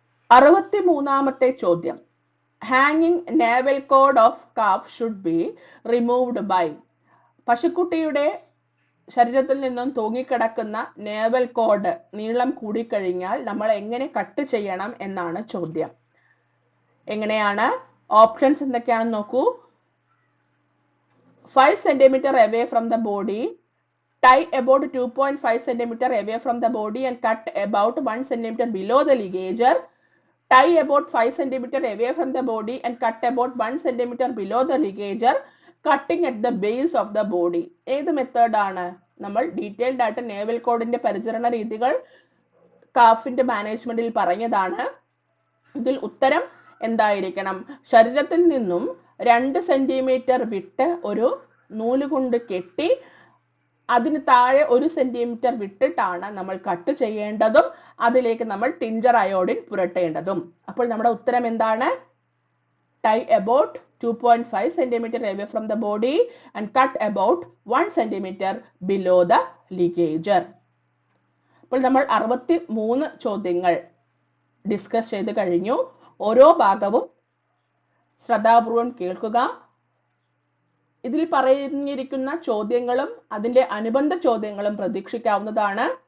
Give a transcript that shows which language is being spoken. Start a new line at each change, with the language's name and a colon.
Malayalam: 63ാമത്തെ ചോദ്യം,
English: ഹാങ്ങിങ് naval code of calf should be removed by.
Malayalam: പശുക്കുട്ടിയുടെ ശരീരത്തിൽ നിന്നും തൂങ്ങിക്കിടക്കുന്ന നേവൽ കോഡ് നീളം കൂടിക്കഴിഞ്ഞാൽ നമ്മൾ എങ്ങനെ കട്ട് ചെയ്യണം എന്നാണ് ചോദ്യം. എങ്ങനെയാണ്? ഓപ്ഷൻസ് എന്തൊക്കെയാണെന്ന് നോക്കൂ.
English: 5 cm away from the body, tie about 2.5 centimeter away from the body and cut about 1 centimeter below the ligature. Tie about 5 centimeter away from the body and cut about 1 centimeter below the ligature, cutting at the base of the body.
Malayalam: ഏത് മെത്തേഡാണ്? നമ്മൾ detailed ആയിട്ട് naval കോഡിന്റെ പരിചരണ രീതികൾ കാഫിന്റെ മാനേജ്മെന്റിൽ പറഞ്ഞതാണ്. ഇതിൽ ഉത്തരം എന്തായിരിക്കണം? ശരീരത്തിൽ നിന്നും 2 സെന്റിമീറ്റർ വിട്ട് ഒരു നൂല് കൊണ്ട് കെട്ടി അതിന് താഴെ 1 സെന്റിമീറ്റർ വിട്ടിട്ടാണ് നമ്മൾ കട്ട് ചെയ്യേണ്ടതും അതിലേക്ക് നമ്മൾ ടിഞ്ചർ അയോഡിൻ പുരട്ടേണ്ടതും. അപ്പോൾ നമ്മുടെ ഉത്തരം എന്താണ്?
English: Tie about 2.5 centimeter away from the body and cut about 1 centimeter below the ligature.
Malayalam: അപ്പോൾ നമ്മൾ 63 ചോദ്യങ്ങൾ ഡിസ്കസ് ചെയ്ത് കഴിഞ്ഞു. ഓരോ ഭാഗവും ശ്രദ്ധാപൂർവം കേൾക്കുക. ഇതിൽ പറഞ്ഞിരിക്കുന്ന ചോദ്യങ്ങളും അതിന്റെ അനുബന്ധ ചോദ്യങ്ങളും പ്രതീക്ഷിക്കാവുന്നതാണ്.